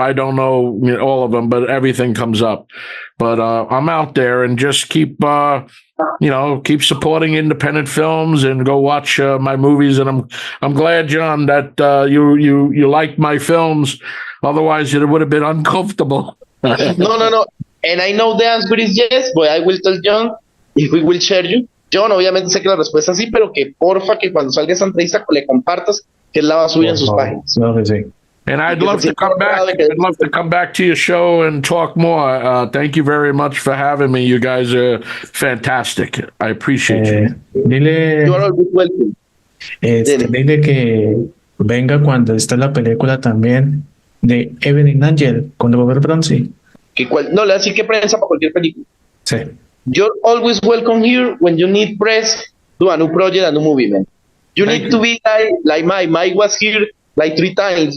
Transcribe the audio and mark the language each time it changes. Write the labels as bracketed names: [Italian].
[English] I don't know, all of them, but everything comes up. But I'm out there, and just keep keep supporting independent films and go watch my movies. And I'm glad, John, that you like my films. Otherwise, it would have been uncomfortable. No. And I know the answer is yes, but I will tell John if we will share you. [Spanish] John, obviamente sé que la respuesta es sí, pero que porfa que cuando salga esa entrevista le compartas, que él la va a subir en sus páginas. Claro que sí. [English] And I'd love to come back. I'd love to come back to your show and talk more. Thank you very much for having me. You guys are fantastic. I appreciate you. [Spanish] Dile, [English] You are always welcome. [Spanish] dile que venga cuando está la película también de Evelyn Angel con Robert Bronzi. No, le así que prensa para cualquier película. Sí. [English] You're always welcome here when you need press to a new project, a new movie, man. You Thank need to be like Mike was here like 3 times.